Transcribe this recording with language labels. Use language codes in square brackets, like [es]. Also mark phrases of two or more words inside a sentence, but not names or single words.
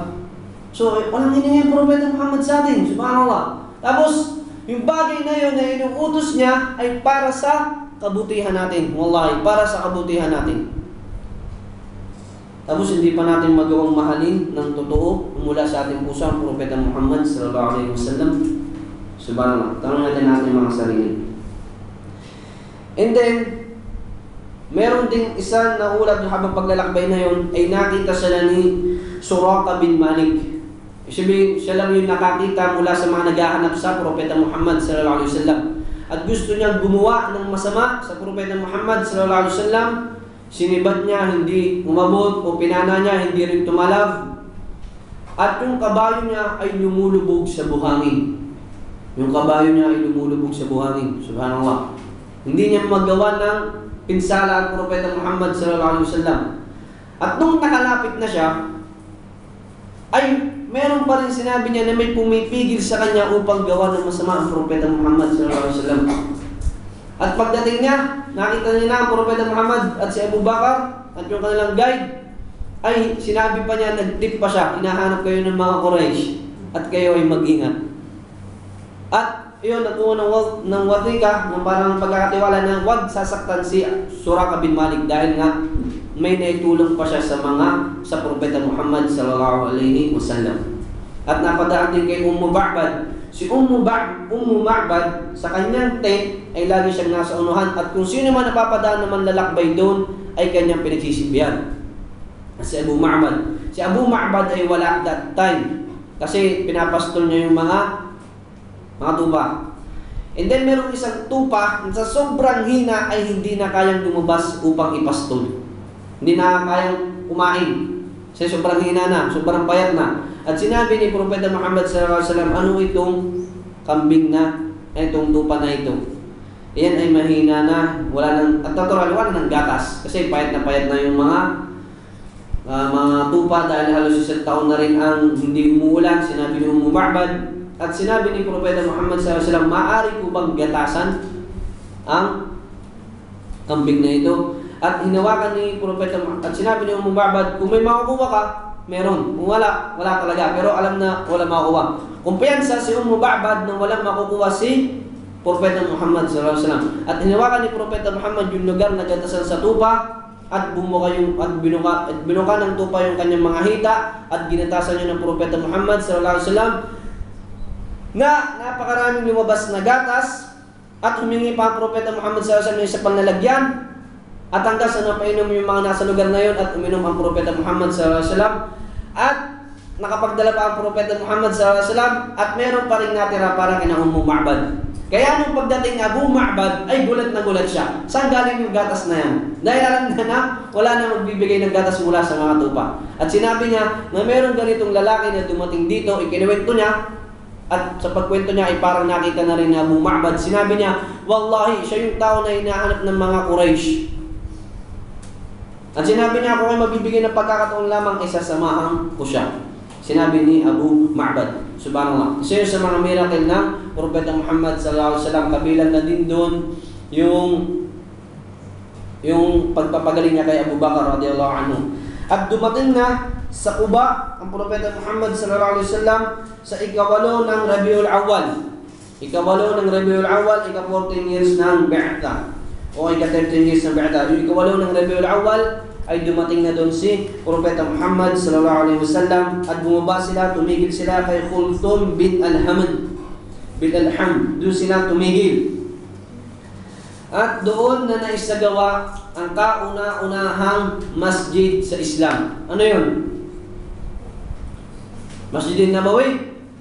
[tl] So, walang hiningi ang Propeta Muhammad sa atin, subhanallah. Tapos, yung bagay na yun na inuutos niya ay para sa kabutihan natin. Wallahi, para sa kabutihan natin. Tapos, hindi pa natin magawang mahalin ng totoo mula sa ating puso ang Propeta Muhammad [ar] صلى الله عليه وسلم. [tl] Subhanallah. Tanong natin mga sarili. [en] And then, [tl] Meron ding isang naulat habang paglalakbay na yon ay nakita sila ni Suraqa bin Malik. Sabihin, siya lang yung nakakita mula sa mga naghahanap sa Propeta Muhammad [ar] صلى الله عليه وسلم. [tl] At gusto niyang gumawa ng masama sa Propeta Muhammad [ar] صلى الله عليه وسلم. [tl] Sinibad niya, hindi umabot, o pinana niya, hindi rin tumalab. At yung kabayo niya ay lumulubog sa buhangin. Yung kabayo niya ay lumulubog sa buhangin. Subhanallah. Hindi niya magawa ng pinsala ang Propeta Muhammad [ar] صلى الله عليه وسلم. [tl] At nung nakalapit na siya, ay meron pa rin sinabi niya na may pumipigil sa kanya upang gawa ng masama ang Propeta Muhammad [ar] صلى الله عليه وسلم. [tl] At pagdating niya, nakita niya na ang Propeta Muhammad at si Abu Bakar at yung kanilang guide, ay sinabi pa niya, nag-tip pa siya, hinahanap kayo ng mga Quraysh at kayo ay mag-ingat. At yun, nakuha ng watika, ng parang pagkakatiwala na wag sasaktan si Suraqa bin Malik dahil nga may naitulong pa siya sa Propeta Muhammad [ar] صلى الله عليه وسلم. [tl] At napadaan din kay Ummu Ba'bad. Si Ummu Ba'bad sa kanyang tent ay lagi siyang nasa unuhan at kung sino man napapadaan naman lalakbay doon ay kanyang pinagsisibihan. Si Abu Ma'bad ay wala [en] that time [tl] kasi pinapastol niya yung mga tupa. [en] And then [tl] merong isang tupa na sa sobrang hina ay hindi na kayang lumabas upang ipastol. Hindi na kayang kumain. Kasi sobrang hina na, sobrang payat na. At sinabi ni Propeta Muhammad [ar] صلى الله عليه وسلم, [tl] ano itong kambing na, itong tupa na ito? Iyan ay mahina na, wala ng gatas. Kasi payat na yung mga tupa dahil halos isang taon na rin ang hindi umuulan. Sinabi ni Ummu Ba'bad. At sinabi ni Propeta Muhammad [ar] صلى الله عليه وسلم, [tl] maaari ko bang gatasan ang kambing na ito? At hinawakan ni Propeta Muhammad, at sinabi ni Ummu Ba'bad, kung may makukuha ka, meron. Kung wala talaga. Pero alam na wala makukuha. Kumpiyansa si Ummu Ba'bad na walang makukuha si Propeta Muhammad [ar] صلى الله عليه وسلم. [tl] At hinawakan ni Propeta Muhammad yung lugar na gatasan sa tupa at binuka ng tupa yung kanyang mga hita at ginatasan niya ng Propeta Muhammad [ar] صلى الله عليه وسلم [tl] na napakaraming lumabas na gatas at humingi pa ang Propeta Muhammad [ar] صلى الله عليه وسلم [tl] sa panlalagyan at hanggang sa napainom yung mga nasa lugar na yon at uminom ang Propeta Muhammad [ar] صلى الله عليه وسلم [tl] at nakapagdala pa ang Propeta Muhammad [ar] صلى الله عليه وسلم [tl] at meron pa rin natira para kina Ummu Ba'bad. Kaya nung pagdating Abu Ma'bad ay gulat na gulat siya. Saan galing yung gatas na yan? Dahil alam na wala na magbibigay ng gatas mula sa mga tupa. At sinabi niya na meron ganitong lalaki na dumating dito, ikinuwento niya. At sa pagkwento niya ay parang nakita na rin ni Abu Ma'bad. Sinabi niya, wallahi, siya yung tao na hinahanap ng mga Quraysh. At sinabi niya, kung ay mabibigay ng pagkakataon lamang, isasamahan ko siya. Sinabi ni Abu Ma'bad. Subhanallah. Isa sa mga miracle ng Propeta Muhammad [ar] صلى الله عليه وسلم, [tl] kabilang na din doon yung pagpapagaling niya kay Abu Bakar [ar] رضي الله عنه. [tl] At dumating na sa Quba ang Propeta Muhammad [ar] صلى الله عليه وسلم [tl] sa ikawalo ng Rabiul Awwal. Ikawalo ng Rabiul Awwal, ika-14 years ng Bi'tha. O ika-13 years ng Bi'tha. Yung ikawalo ng Rabiul Awwal ay dumating na doon si Propeta Muhammad [ar] صلى الله عليه وسلم [tl] at bumaba sila, tumigil sila kay Khulthum bin Al-Hamd. Doon sila tumigil. At doon na naisagawa ang kauna-unahang masjid sa Islam. Ano yun? Masjid Nabawi?